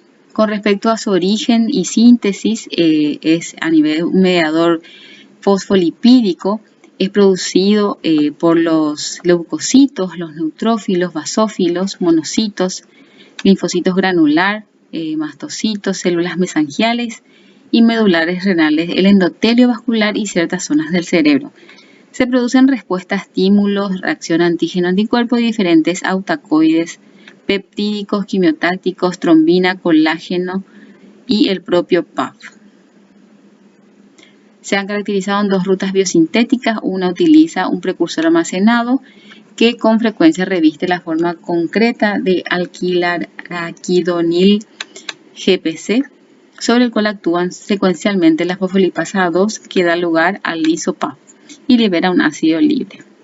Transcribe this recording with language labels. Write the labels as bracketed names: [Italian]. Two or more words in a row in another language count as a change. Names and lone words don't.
[Spanish] Con respecto a su origen y síntesis, es a nivel un mediador fosfolipídico, es producido por los leucocitos, los neutrófilos, basófilos, monocitos, linfocitos granular, mastocitos, células mesangiales y medulares renales, el endotelio vascular y ciertas zonas del cerebro. Se producen respuestas a estímulos, reacción antígeno-anticuerpo de diferentes autacoides, peptídicos, quimiotácticos, trombina, colágeno y el propio PAF. Se han caracterizado en dos rutas biosintéticas. Una utiliza un precursor almacenado que con frecuencia reviste la forma concreta de alquilarquidonil GPC, sobre el cual actúan secuencialmente la fosfolipasa 2 que da lugar al liso-PAF y libera un ácido libre.